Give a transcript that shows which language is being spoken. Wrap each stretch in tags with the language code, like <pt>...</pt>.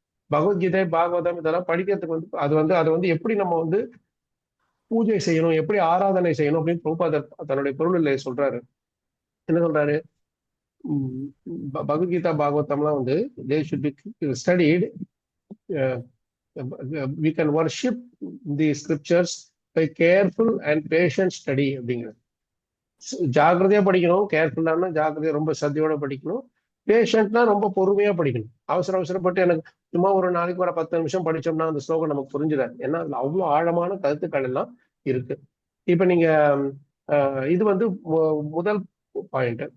<ta>பகவத்கீதை பாகவதம் இதெல்லாம் படிக்கிறதுக்கு வந்து அதை வந்து எப்படி நம்ம வந்து பூஜை செய்யணும், எப்படி ஆராதனை செய்யணும் அப்படின்னு பிரபுபாதர் தன்னுடைய பொருளிலே சொல்றாரு. என்ன சொல்றாரு? பகவத்கீதா பாகவதம்லாம் வந்து</ta> <en>They should be studied. we can worship the scriptures by careful and patient study</en> <ta>அப்படிங்கிறது. ஜாக்கிரதையா படிக்கணும். கேர்ஃபுல்லான ஜாக்கிரதையா ரொம்ப சத்தியோட படிக்கணும். பேஷண்ட்னா ரொம்ப பொறுமையா படிக்கணும். அவசரப்பட்டு எனக்கு சும்மா ஒரு நாளைக்கு ஒரு 10 நிமிஷம் படிச்சோம்னா அந்த ஸ்லோகம் நமக்கு புரிஞ்சிடாது. ஏன்னா அதுல அவ்வளவு ஆழமான கருத்துக்கள் எல்லாம் இருக்கு. இப்ப நீங்க இது வந்து முதல் பாயிண்ட்.</ta>